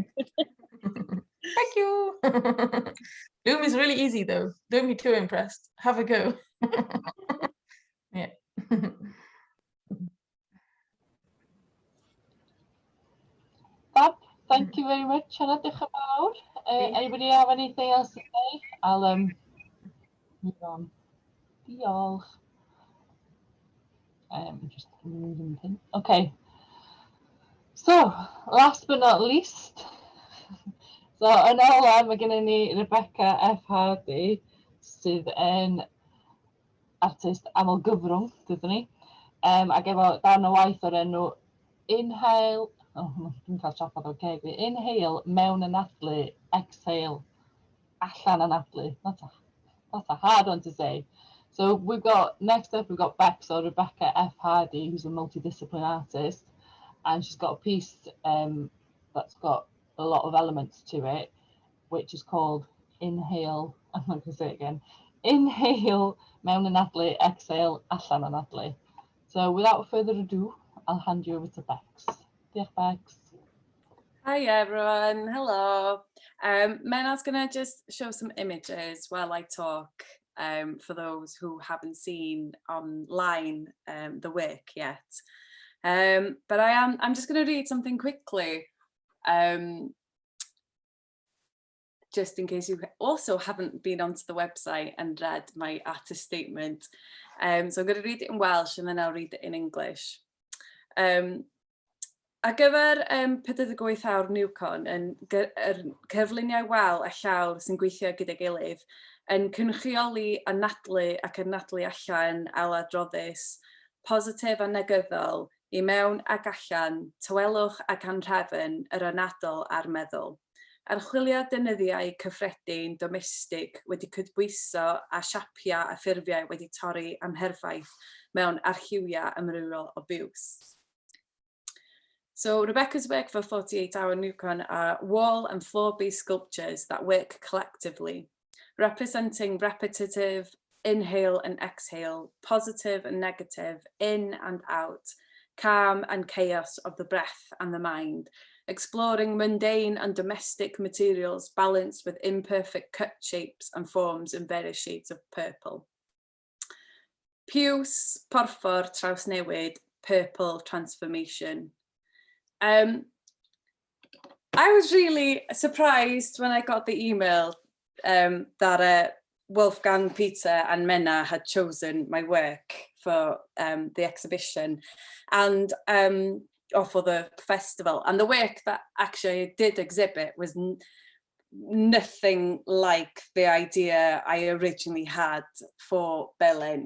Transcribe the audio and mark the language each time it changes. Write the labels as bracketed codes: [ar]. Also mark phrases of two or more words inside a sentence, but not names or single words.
[en] Thank you. Loom is really easy though. Don't be too impressed. Have a go. Yeah. Fab, thank you very much, Hannah. [cy] Diolch yn fawr. [en] Anybody have anything else to say? I'll move on. Diolch. Just moving thing. Okay. So, last but not least, [cy] so yn ola mae gennym ni Rebecca F Hardy sydd yn artist aml gyfrwng, dydyn ni, ac efo darn o waith o'r enw Inhale, dwi'n cael trafod o'r ceg fi, Inhale mewn anadlu, Exhale allan anadlu. [en] That's a hard one to say. So we've got, next up we've got Bex or Rebecca F Hardy, who's a multidisciplinary artist, and she's got a piece that's got a lot of elements to it, which is called inhale, I'm not going to say it again, inhale [cy] mewn anadlu, [en] exhale [cy] allan anadlu. [en] So without further ado, I'll hand you over to Bex. [cy] Diolch, Bex. [en] Hi everyone, hello. Menna's going to just show some images while I talk for those who haven't seen online the work yet. But I'm just going to read something quickly, just in case you also haven't been onto the website and read my artist statement. So I'm going to read it in Welsh and then I'll read it in English. [cy] Ar gyfer 48 awr Neukölln yn cyflwyniad wal a llawr sy'n gweithio gyda'i gilydd, yn cynrychioli anadlu ac anadlu allan al adroddus, positif a negyddol, I mewn ac allan, tywelwch ac anrhefn yr anadl a'r meddwl. Archwiliad dynyddiau cyffredin domestig wedi cydbwyso a siapiau a ffurfiau wedi torri amherffaith mewn archiwia ymrywol o biws. [en] So Rebecca's work for 48 Hour Neukölln are wall and floor-based sculptures that work collectively, representing repetitive inhale and exhale, positive and negative, in and out, calm and chaos of the breath and the mind, exploring mundane and domestic materials balanced with imperfect cut shapes and forms in various shades of purple. [cy] Piws, porffor, trawsnewid, [en] purple transformation. I was really surprised when I got the email that Wolfgang, Peter and Menna had chosen my work for the exhibition and or for the festival, and the work that actually I did exhibit was nothing like the idea I originally had for Berlin.